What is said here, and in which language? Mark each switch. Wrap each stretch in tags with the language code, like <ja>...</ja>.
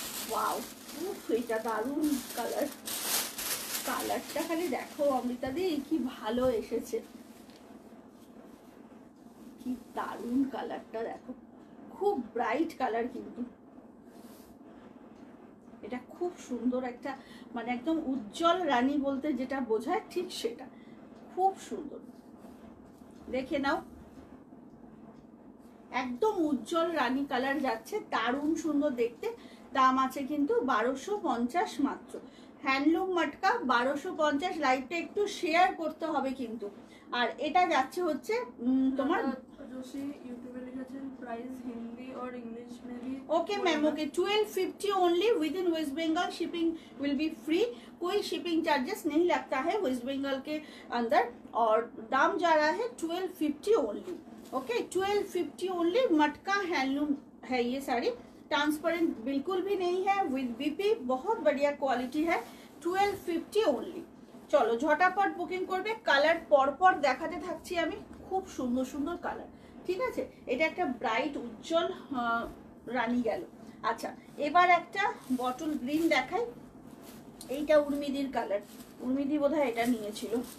<bn>Wow, এটা দারুণ colour, কালারটা খালি দেখো অমৃতা দি, কি ভালো এসেছে, কি দারুণ কালারটা দেখো, খুব ব্রাইট কালার কিন্তু এটা, খুব সুন্দর একটা, মানে একদম উজ্জ্বল রানী বলতে যেটা বোঝায় ঠিক সেটা, খুব সুন্দর, দেখে নাও, একদম উজ্জ্বল রানী কালার যাচ্ছে, দারুণ সুন্দর দেখতে। দাম আছে কিন্তু 1250 মাত্র। হ্যান্ডলুম মাটকা 1250, লাইভটা একটু শেয়ার করতে হবে কিন্তু। আর এটা যাচ্ছে হচ্ছে তোমার</bn> <hi>यूट्यूब लिखेছেন प्राइस हिंदी और इंग्लिश में भी।</hi> <en>okay ma'am, okay 1250 only, with in West Bengal shipping will be free,</en> <hi>कोई शिपिंग चार्जेस नहीं लगता है वेस्ट बंगाल के अंदर, और दाम जा रहा है 1250 ओनली।</hi> <en>okay 1250 only,</en> <hi>मटका हैंडलूम है ये साड़ी, ट्रांसपेरेंट बिल्कुल भी नहीं है, विद बीपी, बहुत बढ़िया क्वालिटी है, 1250 ओनली।</hi> <bn>চলো ঝটাপট বুকিং করবে, কালার পরপর দেখাতে থাকছি আমি, খুব সুন্দর সুন্দর কালার, ঠিক আছে। এটা একটা ব্রাইট উজ্জ্বল রানী গেল। আচ্ছা, এবার একটা বটল গ্রিন দেখাই, এইটা উর্মিদির কালার, উর্মিদি বোধহয় এটা নিয়েছিল।</bn>